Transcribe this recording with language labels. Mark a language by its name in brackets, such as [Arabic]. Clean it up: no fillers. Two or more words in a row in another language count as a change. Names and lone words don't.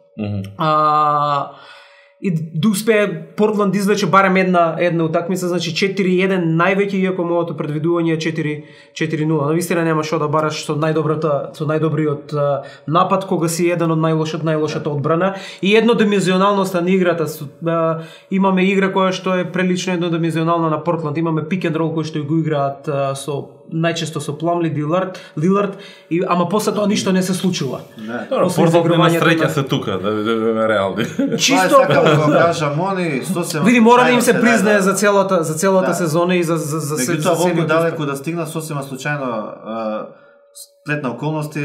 [Macedonian] И да успее Портланд извлече барем една утакмица, значи 4-1 највеќе, иако моето предвидување е 4-0. Навистина нема што да бараш со најдобриот напад, кога си еден од најлошата одбрана и еднодимензионалноста на играта. Имаме игра која што е прилично еднодимензионална на Портланд. Имаме [English] pick and roll [Macedonian] кој што го играат најчесто со Пламли, Лилард, ама после тоа ништо не се случува. Портланд нема среќа се тука, да бидеме реални. Чисто види, мора да им се признае за целата сезона и за меѓутоа волку далеку да стигна сосема случајно сплет на околности.